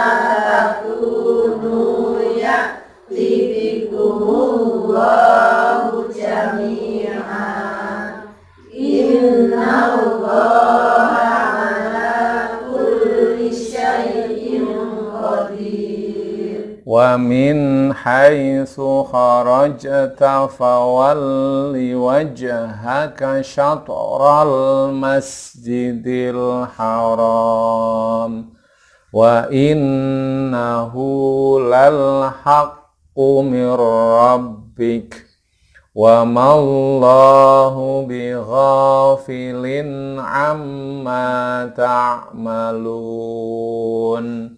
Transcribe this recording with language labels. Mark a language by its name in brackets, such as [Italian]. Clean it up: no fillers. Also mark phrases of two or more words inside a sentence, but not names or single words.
[Arabic] تكونوا يأت بكم الله جميعا إن الله على كل شيء قدير. ومن حيث خرجت فول وجهك شطر المسجد الحرام وإنه للحق من ربك وما الله بغافل عما تعملون.